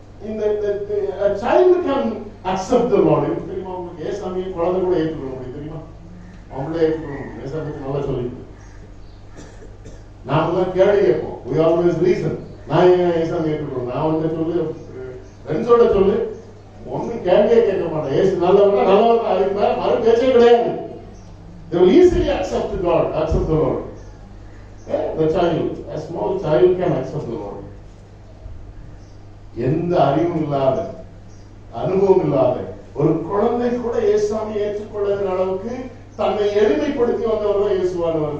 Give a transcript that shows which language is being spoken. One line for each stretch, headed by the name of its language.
English: Even a child can accept the Lord.
Tamil: தெரியுமா உங்களுக்கு? ஏசாமியை குழந்தை கூட ஏற்றுக்கொள்ள முடியும் தெரியுமா? அவங்களே ஏற்றுக்கொள்ள முடியும். ஏசாமிக்கு நல்லா சொல்லி நாமெல்லாம் கேள்வி கேட்போம்.
English: We always reason.
Tamil: நான் ஏன் ஏசாமி ஏற்றுக்கொள்ள? நான் வந்து சொல்லு, ஃப்ரெண்ட்ஸோட சொல்லு, ஒன்னும் கேள்வியே கேட்க மாட்டேன். ஏசு நல்லவனா நல்லவனா அதுக்கு மேல மறு பேச்சே கிடையாது.
English: They will easily accept God, accept the Lord. The child, a small child can accept the Lord.
Tamil: எந்த அறிவும் இல்லாத, அனுபவம் இல்லாத ஒரு குழந்தை கூட ஏசாமி ஏற்றுக்கொள்ளுகிற அளவுக்கு தன்னை எளிமைப்படுத்தி வந்தவர் தான் இயேசுவானவர்.